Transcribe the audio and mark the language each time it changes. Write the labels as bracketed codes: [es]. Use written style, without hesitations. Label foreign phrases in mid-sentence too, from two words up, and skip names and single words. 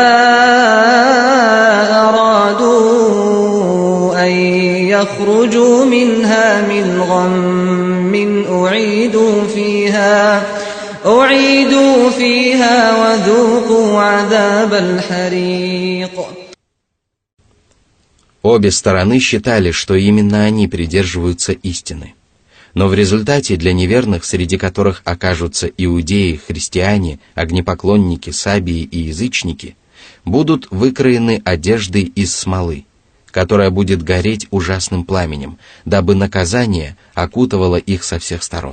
[ar] أرادوا أن يخرجوا منها من غم أعيدوا فيها وذوقوا عذاب الحريق. [ru] Обе стороны считали, что именно они придерживаются истины. Но в результате для неверных, среди которых окажутся иудеи, христиане, огнепоклонники, сабии и язычники, будут выкроены одежды из смолы, которая будет гореть ужасным пламенем, дабы наказание окутывало их со всех сторон.